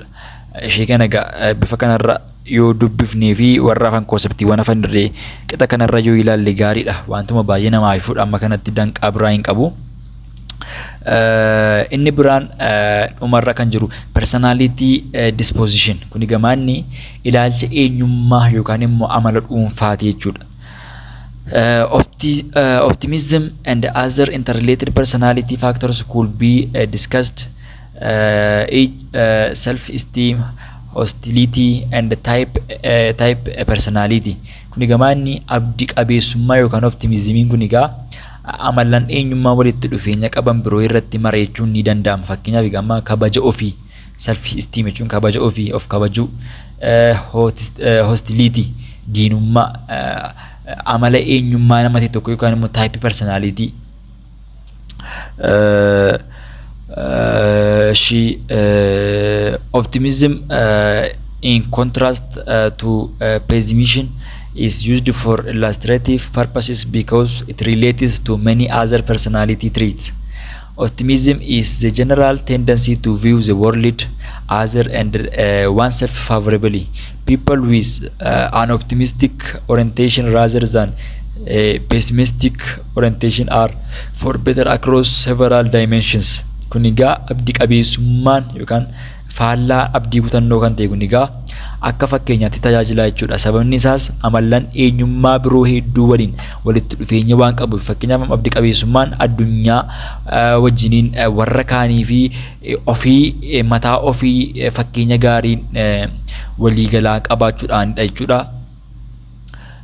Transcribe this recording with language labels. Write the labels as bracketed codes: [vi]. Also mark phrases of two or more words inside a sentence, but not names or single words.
[om] Ishee kana egaa bifa kanarra yoo dubbifnee fi warra afaan konseptiiwwan afaan irree qixa kanarra yoo ilaalle gaariidha. Wantuma baay'ee nama haifuudha amma kanatti danqaa biraa hin qabu. Inni biraan dhumarra kan jiru [en] personality disposition. [om] Kun egaa inni ilaalcha eenyummaa yookaan immoo amala dhuunfaati jechuudha. [en] Optimism and other interrelated personality factors could be discussed. Self-esteem, hostility, and type personality. [om] Kun egaa inni abdii qabeessummaa yookaan optimismiin kun egaa amalan eenyummaa walitti dhufeenya qaban biroo irratti mareechuun ni danda'ama. Fakkeenyaaf egaa kabaja ofii, self-esteem jechuun kabaja ofii of kabajuu, hostility diinummaa, amala eenyummaa namatti tokko yookaan immoo [en] type personality. Optimism in contrast to pessimism is used for illustrative purposes because it relates to many other personality traits. Optimism is the general tendency to view the world, other, and oneself favorably. People with an optimistic orientation rather than a pessimistic orientation are for better across several dimensions. [om] Kun egaa abdii qabeessummaan yookaan faallaa abdii kutannoo kan ta'e kun egaa akka fakkeenyaatti tajaajila jechuudha. Sababni isaas amalan eenyummaa biroo hedduu waliin walitti dhufeenya waan qabuuf fakkeenyaaf abdii qabeessummaan addunyaa wajjiniin warra kaanii fi ofii mataa ofii fakkeenya gaariin waliigalaa qabaachuudhaanidha jechuudha.